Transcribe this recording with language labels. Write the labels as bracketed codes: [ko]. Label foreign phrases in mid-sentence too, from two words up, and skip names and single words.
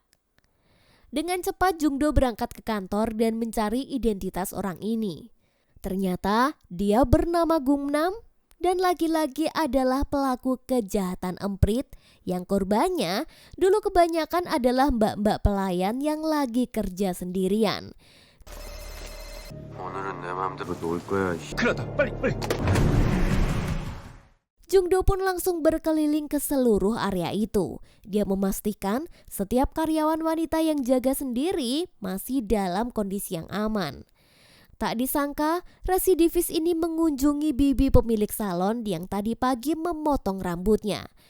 [id] Dengan cepat Jungdo berangkat ke kantor dan mencari identitas orang ini. Ternyata dia bernama Gumnam dan lagi-lagi adalah pelaku kejahatan emprit yang korbannya dulu kebanyakan adalah mbak-mbak pelayan yang lagi kerja sendirian. [ko] 오늘은 내 마음대로 놀 거야. 그러다 빨리. [id] Jungdo pun langsung berkeliling ke seluruh area itu. Dia memastikan setiap karyawan wanita yang jaga sendiri masih dalam kondisi yang aman. Tak disangka, residivis ini mengunjungi bibi pemilik salon yang tadi pagi memotong rambutnya.